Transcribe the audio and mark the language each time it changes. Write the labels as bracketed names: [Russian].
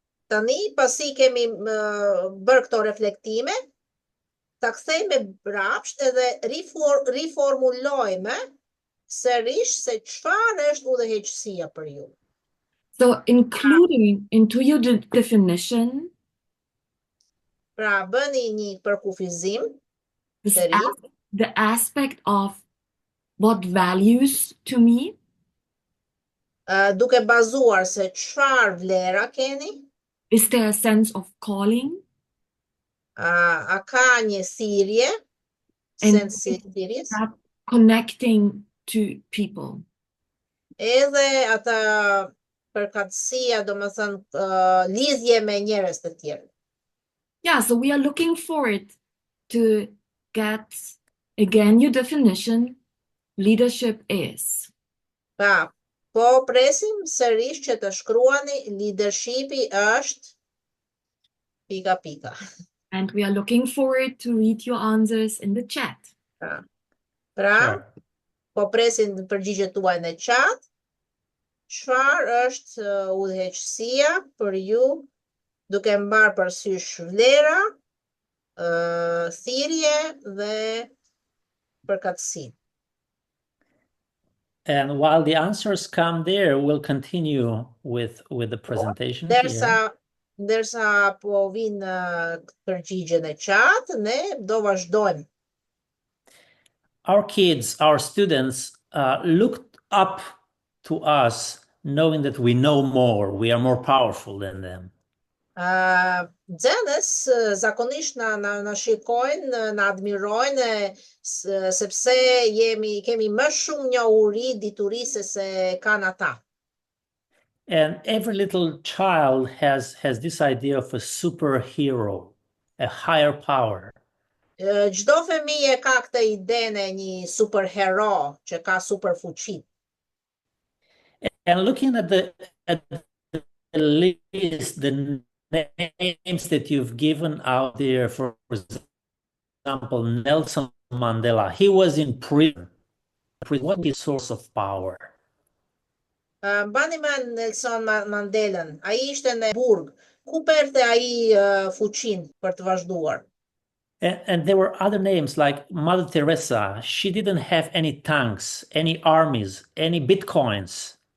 [Albanian] Tani pasi kemi bërë këto reflektime, ta kthejmë brapsht edhe riformulojmë sërish se çfarë është udhëheqësia për ju. [English] So including into your definition, [Albanian] Pra bëni një përkufizim [English] this [Albanian] të ri, [English] the aspect of what values to me, [Albanian] duke bazuar se çfarë vlera keni, [English] is there a sense of calling? [Albanian] a ka një thirrje, [English] And [Albanian] sens i thirrjes, [English] that connecting to people. [Albanian] edhe ata përkatësia, domethënë lidhje me njerëz të tjerë. [English] Yeah, so we are looking forward to get again your definition. Leadership is. [Albanian] Pra, po presim sërish që të shkruani leadershipi është pika pika. [English] And we are looking forward to read your answers in the chat. [Albanian] Pra, [English] Sure. [Albanian] po presim përgjigjet tuaj në chat. Çfarë është udhëheqësia për ju, duke mbar përsysh vlera, thirrje dhe përkatësi. [English] And while the answers come there, we'll continue with the presentation here. [Albanian] Ndërsa po vinë përgjigjet në chat, ne do vazhdojmë. [English] Our kids, our students, looked up to us knowing that we know more, we are more powerful than them. [Albanian] Nxënës zakonisht na shikojnë, na admirojnë sepse kemi më shumë njohuri, dituri se kanë ata. [English] And every little child has this idea of a superhero, a higher power. [Albanian] Çdo fëmijë ka këtë idenë e një superhero që ka super fuqi. [English] And looking at the list, the names that you've given out there, for example, Nelson Mandela, he was in prison. What is his source of power? [Albanian] Mbani mend Nelson Mandelën, ai ishte në burg. Ku perte ai fuqinë për të vazhduar? [English] And there were other names like Mother Teresa. She didn't have any tanks, any armies, any bitcoins.